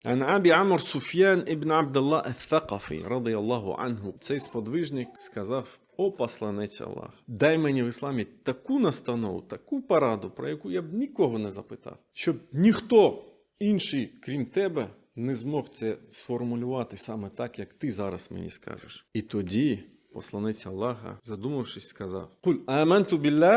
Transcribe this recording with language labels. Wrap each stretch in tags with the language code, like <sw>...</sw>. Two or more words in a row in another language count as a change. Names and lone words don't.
<ar>عن أبي عمرو سفيان بن عبد الله الثقفي، رضي الله عنه,</ar> <uk>цей сподвижник сказав: «О посланець Аллах, дай мені в ісламі таку настанову, таку пораду, про яку я б нікого не запитав, щоб ніхто інший, крім тебе, не змог це сформулювати саме так, як ти зараз мені скажеш». І тоді посланець Аллаха, задумавшись, сказав:</uk> <ar>«قل آمنت بالله».</ar>